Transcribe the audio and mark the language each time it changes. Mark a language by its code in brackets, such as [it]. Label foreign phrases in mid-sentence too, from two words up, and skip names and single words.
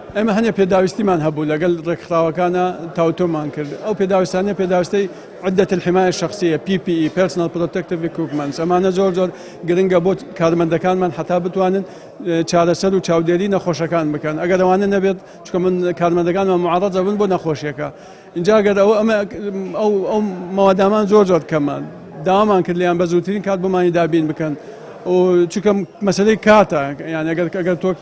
[ckb] ئێمە هەنێ پێداویستیمان هەبوو لەگەڵ ڕێکخراوەکانە تاوتۆمان کرد ئەو پێداویستانە پێداویستەی [ar] عدة الحماية الشخصية [ckb] PPE [en] Personal Protective Equipment [ckb] ئەمانە زۆر گرنگە بۆ کارمەندەکانمان حتا بتوانن چارەسەر و چاودێری نەخۆشەکان بکەن ئەگەر ئەوانە نەبێت چونکە من کارمەندەکانمان معەڕەضە بن بۆ نەخۆشیەکە اینجا ئەگەر ئەو مەوادامان زۆر کەمان داوامان کرد لیان بە زووترین کات بۆمانی دابین بکەن و چونکە مەسەلەی کاتە یان ئەگەر تۆ